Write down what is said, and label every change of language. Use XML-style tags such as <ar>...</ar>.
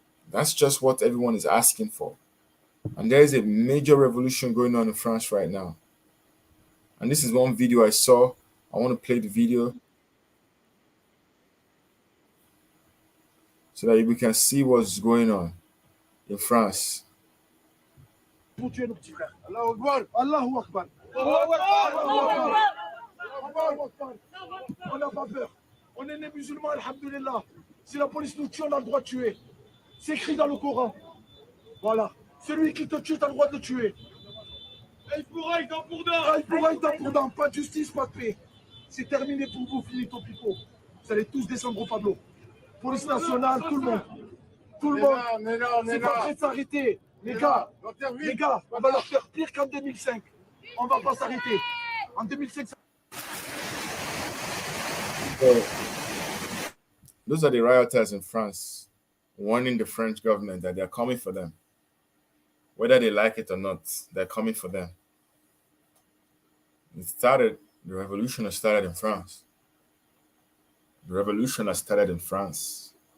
<en>That's just what everyone is asking for. And there is a major revolution going on in France right now. And this is one video I saw. I want to play the video so that we can see what's going on in France.</en> <fr>Pour tuer nos petits frères.</fr> <ar>Allahu Akbar. Allahu Akbar.</ar> <fr>On n'a pas peur. On est des musulmans, alhamdulillah. Si la police nous tue, on a le droit de tuer. C'est écrit dans le Coran. Voilà. Celui qui te tue, tu as le droit de le tuer. Il pourra être pour dents. Pas de justice, pas de paix. C'est terminé pour vous, finito pipo. Vous allez tous descendre au tableau. Police nationale, tout le monde. Tout le monde. C'est pas prêt de s'arrêter. Les gars, on va leur faire pire qu'en 2005. On va pas s'arrêter. En 2005,</fr> <en>So, those are the rioters in France warning the French government that they're coming for them. Whether they like it or not, they're coming for them. The revolution has started in France. The revolution has started in France.</en>